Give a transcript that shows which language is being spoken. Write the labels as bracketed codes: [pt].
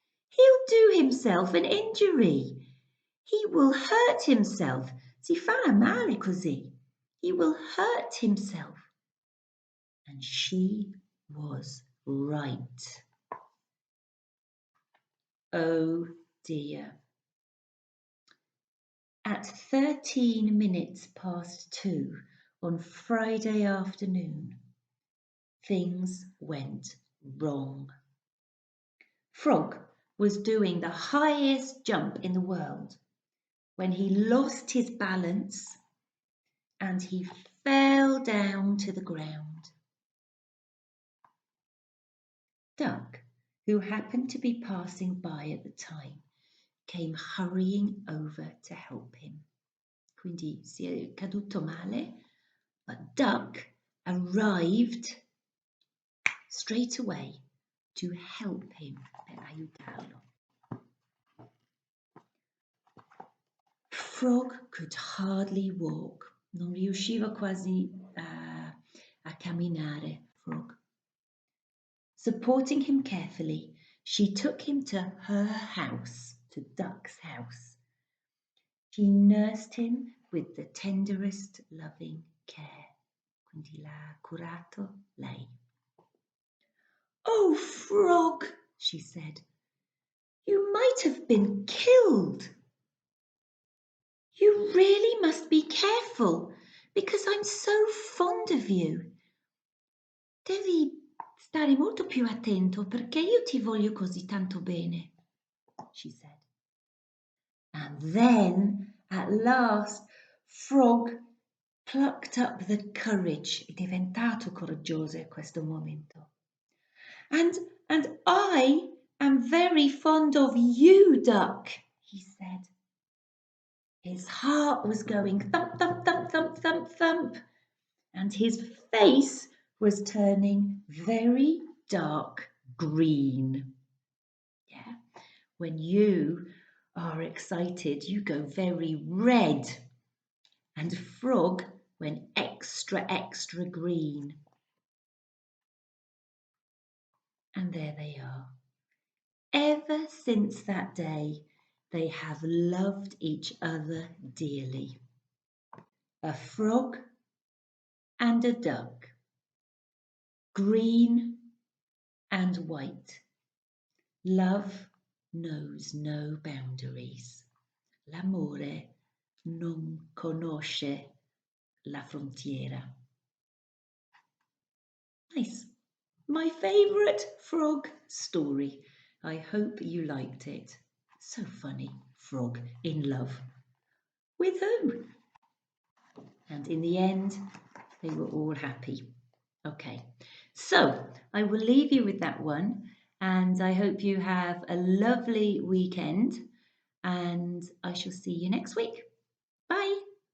[en] He'll do himself an injury. He will hurt himself. [it] Si fa male così. [en] He will hurt himself. And she was right. Oh dear. At 13 minutes past 2 on Friday afternoon, things went wrong. Frog was doing the highest jump in the world when he lost his balance and he fell down to the ground. Duck, who happened to be passing by at the time, came hurrying over to help him. [it] Quindi si è caduto male, [en] but Duck arrived straight away to help him, [it] per aiutarlo. [en] Frog could hardly walk. [it] Non riusciva quasi a camminare, Frog. [en] Supporting him carefully, she took him to her house, to Duck's house. She nursed him with the tenderest loving care. [it] Quindi l'ha curato lei. [en] Oh, Frog, she said, you might have been killed. You really must be careful because I'm so fond of you. [it] Devi stare molto più attento perché io ti voglio così tanto bene, [en] she said. And then, at last, Frog plucked up the courage. [it] È diventato coraggioso a questo momento. [en] And I am very fond of you, Duck, he said. His heart was going thump, thump, thump, thump, thump, thump, and his face was turning very dark green. Yeah, when you are excited, you go very red, and Frog went extra, extra green. And there they are. Ever since that day, they have loved each other dearly. A frog and a duck, green and white. Love knows no boundaries. [it] L'amore non conosce la frontiera. [en] Nice. My favourite frog story. I hope you liked it. So funny. Frog in love. With who? And in the end, they were all happy. Okay, so I will leave you with that one, and I hope you have a lovely weekend, and I shall see you next week. Bye.